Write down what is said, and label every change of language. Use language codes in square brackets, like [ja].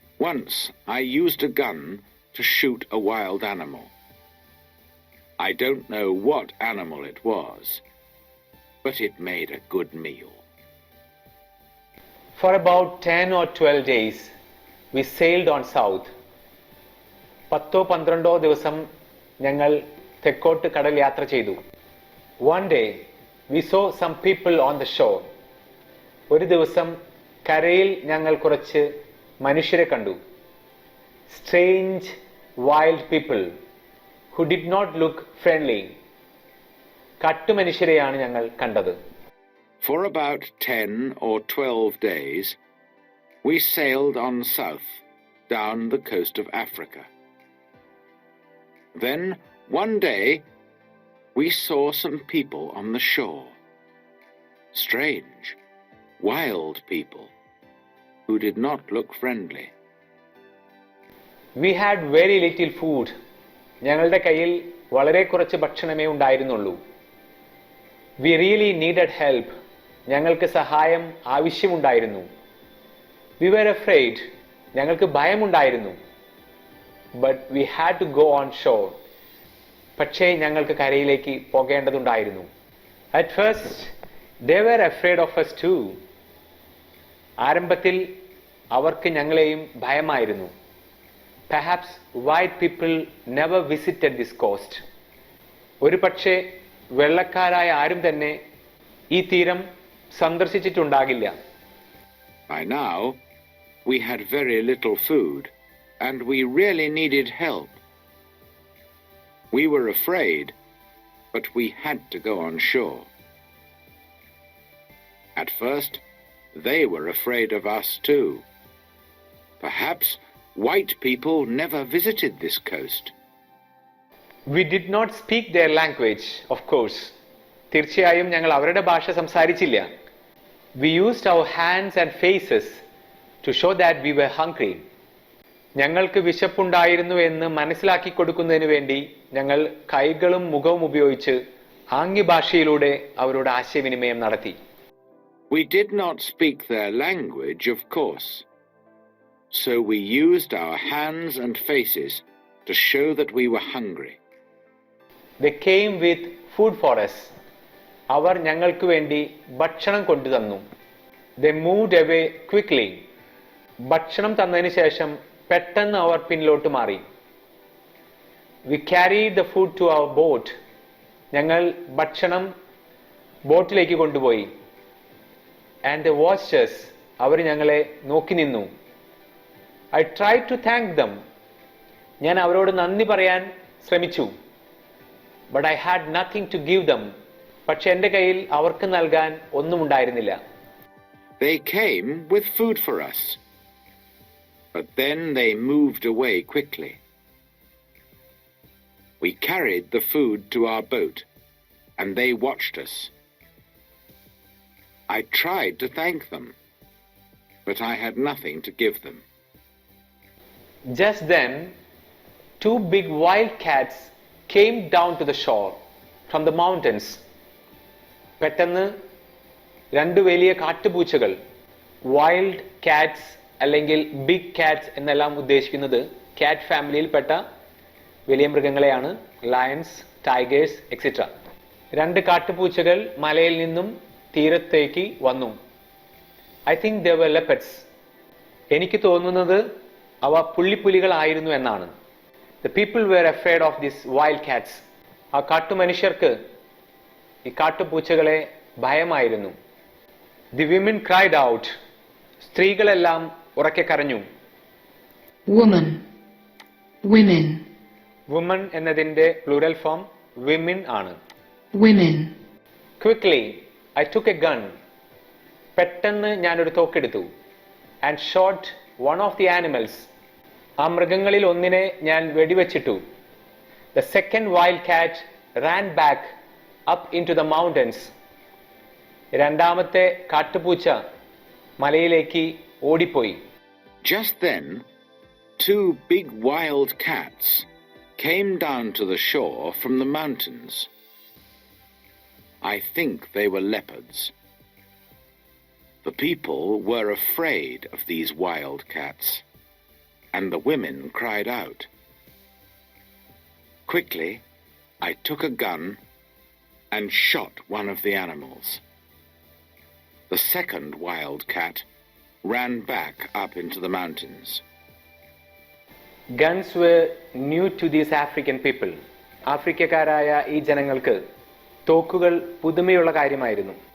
[en] Once I used a gun to shoot a wild animal. I don't know what animal it was, but it made a good meal. For about 10 or 12 days, we sailed on south. [ml] 10-12 ദിവസം ഞങ്ങൾ തെക്കോട്ട് കടൽ യാത്ര ചെയ്തു. [en] One day, we saw some people on the shore. [ml] ഒരു ദിവസം കരയിൽ ഞങ്ങൾ കുറച്ച് മനുഷ്യരെ കണ്ടു. [en] Strange, wild people who did not look friendly. [ml] കാട്ടുമനുഷ്യരെയാണ് ഞങ്ങൾ കണ്ടത്. [en] For about 10 or 12 days, we sailed on south, down the coast of Africa. Then, one day, we saw some people on the shore. Strange, wild people who did not look friendly. We had very little food. [ml] ഞങ്ങളുടെ കയ്യിൽ വളരെ കുറച്ച് ഭക്ഷണമേ ഉണ്ടായിരുന്നുള്ളൂ. [en] We really needed help. [ml] ഞങ്ങൾക്ക് സഹായം ആവശ്യമുണ്ടായിരുന്നു. [en] We were afraid. [ml] ഞങ്ങൾക്ക് ഭയമുണ്ടായിരുന്നു. [en] But we had to go on shore. [ml] പക്ഷേ ഞങ്ങൾക്ക് കരയിലേക്ക് പോകേണ്ടതുണ്ടായിരുന്നു. [en] At first, they were afraid of us too. [ml] ആരംഭത്തിൽ അവർക്ക് ഞങ്ങളെയും ഭയമായിരുന്നു. [en] Perhaps white people never visited this coast. [ml] ഒരു പക്ഷേ വെള്ളക്കാരായ ആരും തന്നെ ഈ തീരം സന്ദർശിച്ചിട്ടുണ്ടാകില്ല. [en] By now, we had very little food, and we really needed help. We were afraid, but we had to go on shore. At first, they were afraid of us too. Perhaps white people never visited this coast. We did not speak their language, of course. [ml] തീർച്ചയായും ഞങ്ങൾ അവരുടെ ഭാഷ സംസാരിച്ചില്ല. [en] We used our hands and faces to show that we were hungry. [ml] ഞങ്ങൾക്ക് വിശപ്പുണ്ടായിരുന്നു എന്ന് മനസ്സിലാക്കി കൊടുക്കുന്നതിന് വേണ്ടി ഞങ്ങൾ കൈകളും മുഖവും ഉപയോഗിച്ച് ആംഗ്യഭാഷയിലൂടെ അവരോട് ആശയവിനിമയം നടത്തി. [en] We did not speak their language, of course. So we used our hands and faces to show that we were hungry. They came with food for us. [ml] അവർ ഞങ്ങൾക്ക് വേണ്ടി ഭക്ഷണം കൊണ്ടുതന്നു. [en] They moved away quickly. [ml] ഭക്ഷണം തന്നതിന് ശേഷം പെട്ടെന്ന് അവർ പിന്നിലോട്ട് മാറി. [en] We carried the food to our boat. [ml] ഞങ്ങൾ ഭക്ഷണം ബോട്ടിലേക്ക് കൊണ്ടുപോയി. [en] And they watched us. [ml] അവർ ഞങ്ങളെ നോക്കി നിന്നു. [en] I tried to thank them. [ml] ഞാൻ അവരോട് നന്ദി പറയാൻ ശ്രമിച്ചു. [en] But I had nothing to give them. [ml] പക്ഷെ എൻ്റെ കയ്യിൽ അവർക്ക് നൽകാൻ ഒന്നും ഉണ്ടായിരുന്നില്ല. [en] They came with food for us, but then they moved away quickly. We carried the food to our boat, and they watched us. I tried to thank them, but I had nothing to give them. Just then, two big wild cats came down to the shore from the mountains. [ml] പെട്ടെന്ന് രണ്ട് വലിയ കാട്ടുപൂച്ചകൾ, wild Katz അല്ലെങ്കിൽ big Katz എന്നെല്ലാം ഉദ്ദേശിക്കുന്നത് കാറ്റ് ഫാമിലിയിൽപ്പെട്ട വലിയ മൃഗങ്ങളെയാണ്. Lions, tigers etcetera. രണ്ട് കാട്ടുപൂച്ചകൾ മലയിൽ നിന്നും തീരത്തേക്ക് വന്നു. [en] I think they were leopards. [ml] എനിക്ക് തോന്നുന്നത് അവ പുള്ളിപ്പുലികളായിരുന്നു എന്നാണ്. [en] The people were afraid of this wild cats. [ml] ആ കാട്ടുമനുഷ്യർക്ക് ഈ കാട്ടുപൂച്ചകളെ ഭയമായിരുന്നു. [en] The women cried out. [ml] സ്ത്രീകളെല്ലാം ഉറക്കെ കരഞ്ഞു. [en] Woman, women, [ml] വുമൺ എന്നതിന്റെ പ്ലൂറൽ ഫോം വിമിൻ ആണ്. [en] women, Quickly, I took a gun. [ml] പെട്ടെന്ന് ഞാനൊരു തോക്കെടുത്തു. [en] and shot one of the animals. [ml] ആ മൃഗങ്ങളിൽ ഒന്നിനെ ഞാൻ വെടിവെച്ചിട്ടു. [en] The second wild cat ran back up into the mountains. [ml] രണ്ടാമത്തെ കാട്ടുപൂച്ച മലയിലേക്ക് ഓടിപ്പോയി. [en] Just then, two big wild cats came down to the shore from the mountains. I think they were leopards. The people were afraid of these wild cats, and the women cried out. Quickly, I took a gun and shot one of the animals. The second wild cat ran back up into the mountains. Guns were new to these African people. [ml] ആഫ്രിക്കക്കാരായ ഈ ജനങ്ങൾക്ക് തോക്കുകൾ പുതുമയുള്ള കാര്യമായിരുന്നു.